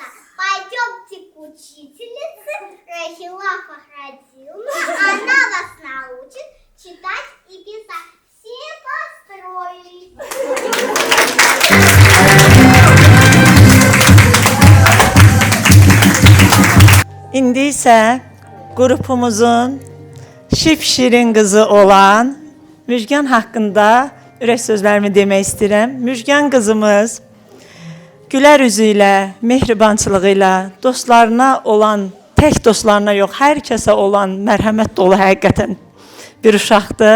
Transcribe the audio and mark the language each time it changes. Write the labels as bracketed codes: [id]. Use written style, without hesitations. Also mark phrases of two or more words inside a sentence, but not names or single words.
[ru] Пойдемте к учительнице Рахила Фахрадиловна. Она вас научит читать и писать. Все построились. [az] isə qrupumuzun şip-şirin qızı olan Müjgan haqqında ürək sözlərimi demək istəyirəm. Müjgan qızımız gülər üzü ilə, mehribançılığı ilə, dostlarına olan, tək dostlarına yox, hər kəsə olan mərhəmət dolu həqiqətən bir uşaqdır.